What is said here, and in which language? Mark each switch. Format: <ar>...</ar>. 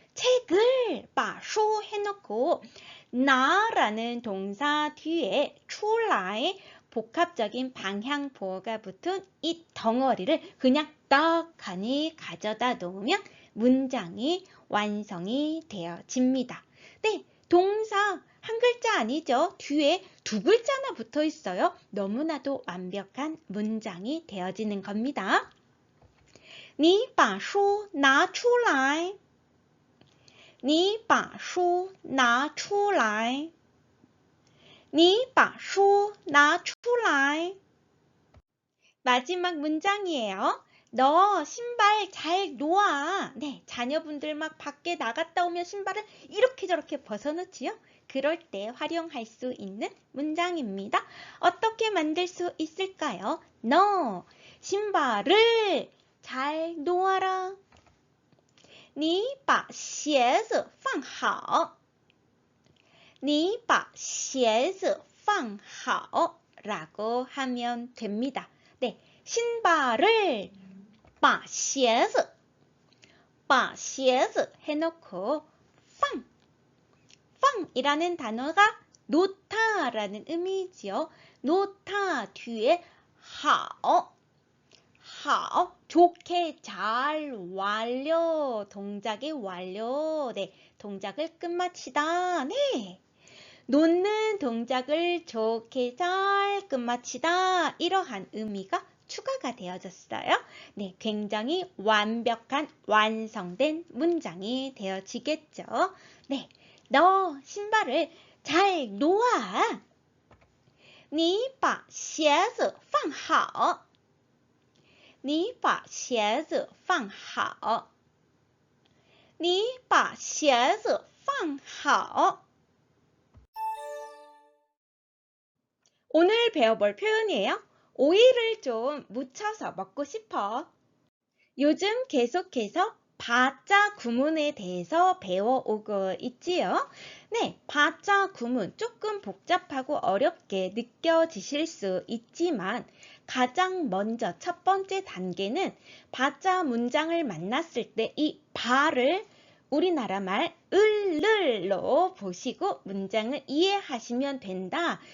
<ko>책을 把书 해놓고 나라는 동사 뒤에 出来 복합적인 방향보어가 붙은 이 덩어리를 그냥 떡하니 가져다 놓으면 문장이 완성이 되어집니다. 네, 동사 한 글자 아니죠? 뒤에 두 글자나 붙어 있어요. 너무나도 완벽한 문장이 되어지는 겁니다.</ko> <zh>你把书拿出来你把书拿出来你把书拿出来</zh> <ko>마지막 문장이에요. 너 신발 잘 놓아. 네, 자녀분들 막 밖에 나갔다 오면 신발을 이렇게 저렇게 벗어놓지요. 그럴 때 활용할 수 있는 문장입니다. 어떻게 만들 수 있을까요? 너 신발을 잘 놓아라.</ko> <zh>你把鞋子放好你把鞋子放好</zh> <ko>라고 하면 됩니다. 네, 신발을 把鞋子 해놓고 放 이라는 단어가 놓다라는 의미지요. 놓다 뒤에 好 좋게 잘 완료 동작의 완료 네 동작을 끝마치다 네 놓는 동작을 좋게 잘 끝마치다 이러한 의미가 추가가 되어졌어요. 네, 굉장히 완벽한 완성된 문장이 되어지겠죠. 네, 너 신발을 잘 놓아.</ko> <zh>你把鞋子放好你把鞋子放好你把鞋子放好</zh> <ko>오늘 배워볼 표현이에요. 오이를 좀 무쳐서 먹고 싶어. 요즘 계속해서 바자 구문에 대해서 배워오고 있지요. 네, 바자 구문 조금 복잡하고 어렵게 느껴지실 수 있지만 가장 먼저 첫 번째 단계는 바자 문장을 만났을 때 이 바를 우리나라 말 을로 보시고 문장을 이해하시면 된다.</ko>